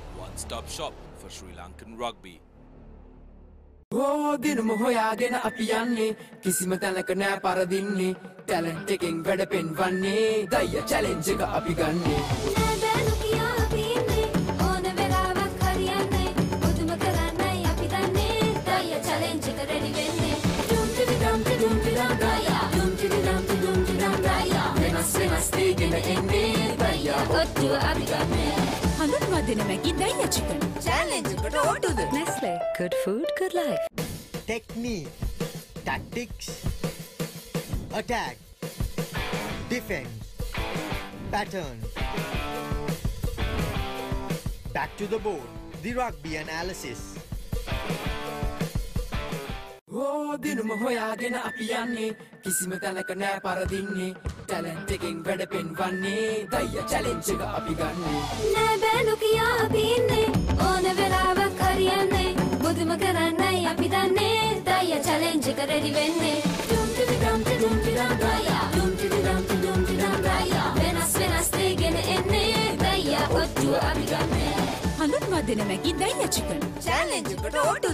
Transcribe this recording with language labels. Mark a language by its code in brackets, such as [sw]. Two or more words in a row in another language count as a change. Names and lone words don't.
[en] one-stop shop for Sri Lankan rugby. [si] Oh, දිනුම හොයාගෙන අපි යන්නේ කිසිම තැනක නෑ පරදින්නේ talent එකෙන් වැඩ පෙන්වන්නේ දයියා challenge එක අපි ගන්නෙ නෑ බෑනු කියා අපි ඉන්නේ ඕන වෙලාවක් හරියන්නේ මුදුම කරන්නයි අපි දන්නේ දයියා challenge එක ready වෙන්නේ dum tidi dum daya dum tidi dum daya වෙනස් දෙයකින් එන්නේ දයියා ඔට්ටුව අපි ගන්නෙ හඳුන්වා දෙන මැගි දයියා chicken. challenge එකට ඕටුද [en] Nestle. Good food, good life. Technique, tactics, attack, defense, pattern. Back to the board, the rugby analysis. [si] Oh, දිනුම හොයාගෙන අපි යන්නේ කිසිම තැනක නෑ පරදින්නේ talent එකෙන් වැඩ පෙන්වන්නේ දයියා challenge එක අපි ගන්නෙ නෑ බෑනු කියා අපි ඉන්නේ ඕන වෙලාවක් හරියන්නේ මුදුම කරන්නයි අපි දන්නේ දයියා challenge එක ready වෙන්නේ dum tidi dum daya dum tidi dum daya වෙනස් දෙයකින් එන්නේ දයියා ඔට්ටුව අපි ගන්නෙ හඳුන්වා දෙන මැගි දයියා chicken. challenge එකට ඕටුද